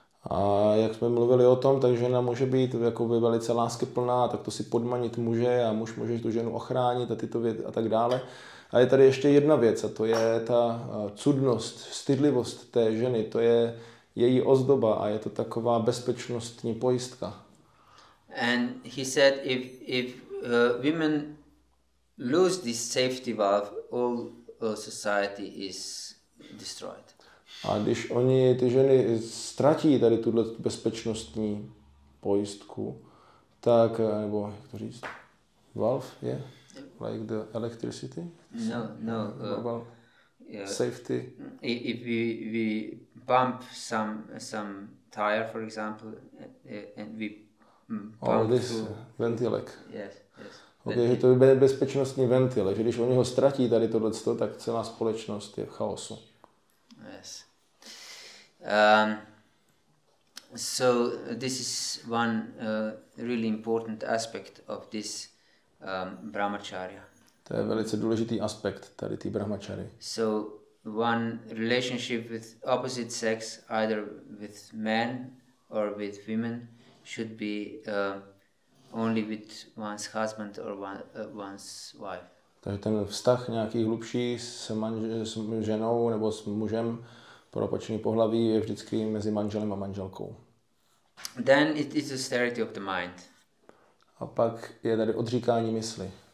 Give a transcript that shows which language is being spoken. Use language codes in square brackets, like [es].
[cs] A jak jsme mluvili o tom, tak žena může být jakoby velice láskyplná, tak to si podmanit muže a muž může tu ženu ochránit a tyto věci a tak dále. A je tady ještě jedna věc a to je ta cudnost, stydlivost té ženy, to je její ozdoba a je to taková bezpečnostní pojistka. [en] And he said if women lose this safety valve, all society is destroyed. [cs] A když oni, ty ženy, ztratí tady tuhle bezpečnostní pojistku, tak, nebo jak to říct, valve je? [en] Like the electricity? No. Safety. If we pump some tire, for example, and we pump through... [cs] ventilek. [en] Yes. [cs] Okay, že to je bezpečnostní ventil, že když oni ho ztratí tady tohleto, tak celá společnost je v chaosu. [en] Yes. So this is one really important aspect of this brahmacharya. [cs] To je velice důležitý aspekt tady té brahmachary. [en] So one relationship with opposite sex, either with men or with women, should be only with one's husband or one's wife. [cs] Takže ten vztah nějaký hlubší s ženou nebo s mužem pro opačný pohlaví je vždycky mezi manželem a manželkou. [en] Then it is austerity of the mind. [cs] A pak je tady odříkání mysli.